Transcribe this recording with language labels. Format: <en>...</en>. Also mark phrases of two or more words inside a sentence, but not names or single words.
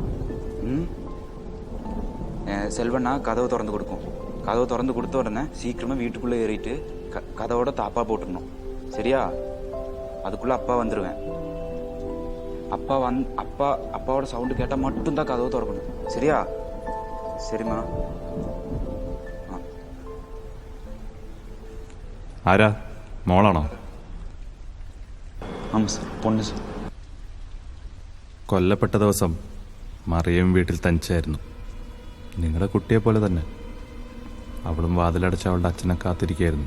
<ta>செல்வண்ணா கதவு திறந்து கொடுக்கும். கதவு திறந்து கொடுத்த உடனே சீக்கிரமாக வீட்டுக்குள்ளே ஏறிட்டு கதவோட தாப்பா போட்டுடணும், சரியா? அதுக்குள்ளே அப்பா வந்துடுவேன். அப்பாவோட சவுண்டு கேட்டால் மட்டும்தான் கதவு திறக்கணும், சரியா? சரிம்மா.</ta> <ml>ആരാ? മോളാണോ?</ml> <ta>ஆமா சார், பொண்ணு சார்.</ta> <ml>കൊല്ലപ്പെട്ട ദിവസം മറിയം വീട്ടിൽ തനിച്ചായിരുന്നു. നിങ്ങളുടെ കുട്ടിയെ പോലെ തന്നെ അവളും വാതിലടച്ച് അവളുടെ അച്ഛനെ കാത്തിരിക്കുകയായിരുന്നു.</ml>